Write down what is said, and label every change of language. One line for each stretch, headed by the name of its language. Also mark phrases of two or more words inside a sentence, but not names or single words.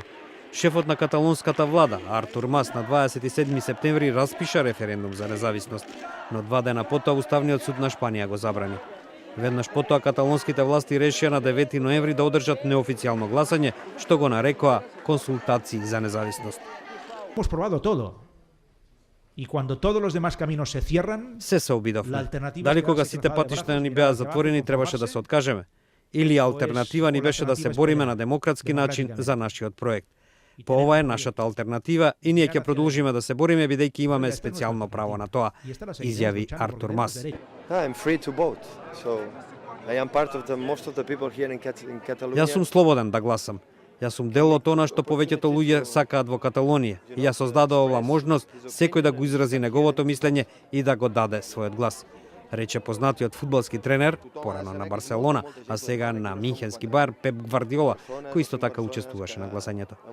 Macedonian: Шефот на каталонската влада, Артур Мас, на 27 септември распиша референдум за независност, но 2 дена потоа Уставниот суд на Шпанија го забрани. Веднаш потоа каталонските власти решија на 9 ноември да одржат неофицијално гласање, што го нарекоа консултации за независност.
Spanish: Hemos probado todo. Y cuando todos los demás caminos se cierran,
Macedonian: Се обидовме. Дали кога сите патишта ни беа затворени требаше да се откажеме? Или алтернатива ни беше да се бориме на демократски начин за нашиот проект? По ова е нашата алтернатива и ние ќе продолжиме да се бориме бидејќи имаме специјално право на тоа, изјави Артур Мас.
English: I'm free to vote, so I am part of most of the people here in Catalonia.
Macedonian: Јас сум слободен да гласам. Јас сум дел од она што повеќето луѓе сакаат во Каталонија. И јас создадов ова можност секој да го изрази неговото мислење и да го даде својот глас, рече познатиот фудбалски тренер, порано на Барселона, а сега на Минхенски Бајер, Пеп Гвардиола, кој исто така учествуваше на гласањето.